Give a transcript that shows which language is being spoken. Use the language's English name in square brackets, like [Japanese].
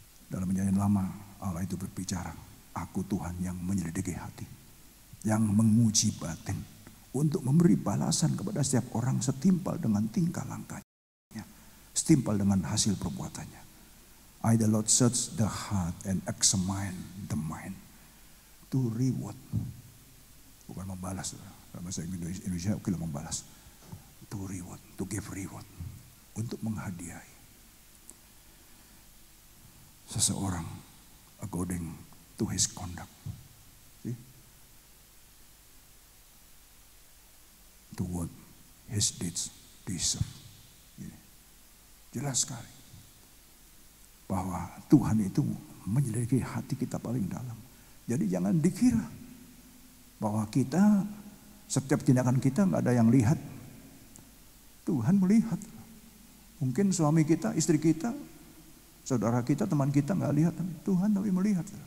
[Indonesian] Dalam nyanyian lama, Allah itu berbicara, aku Tuhan yang menyelidiki hati, yang menguji batin, untuk memberi balasan kepada setiap orang setimpal dengan tingkah langkahnya, setimpal dengan hasil perbuatannya. [English] I the Lord search the heart and examine the mind to reward. [Indonesian] Bukan membalas, dalam bahasa Indonesia kalau membalas. [English] To reward, to give reward, [Indonesian] untuk menghadiahi seseorang [English] according to his conduct. See? To what his deeds deserve. [Indonesian] Jelas sekali bahwa Tuhan itu menyelidiki hati kita paling dalam. Jadi jangan dikira bahwa kita setiap tindakan kita nggak ada yang lihat. Tuhan melihat. Mungkin suami kita, istri kita, saudara kita, teman kita nggak lihat, Tuhan tapi melihat.